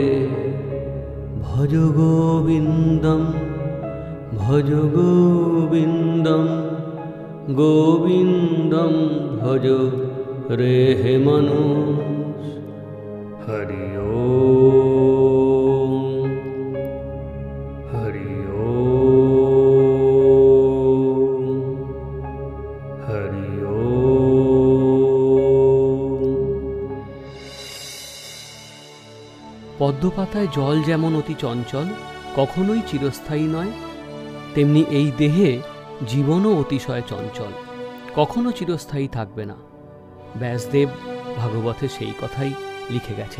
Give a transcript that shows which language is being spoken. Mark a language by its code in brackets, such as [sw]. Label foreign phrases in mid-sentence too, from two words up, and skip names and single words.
[sa] भज गोविंदम भज गोविंदम, गोविंदम भज रे हे मनुष। हरि ओम हरि ओम हरि ओम। [bn] পদ্মপাতায় জল যেমন অতি চঞ্চল, কখনোই চিরস্থায়ী নয়, তেমনি এই দেহে জীবনও অতিশয় চঞ্চল, কখনো চিরস্থায়ী থাকবে না। ব্যাসদেব ভাগবতে সেই কথাই লিখে গেছেন।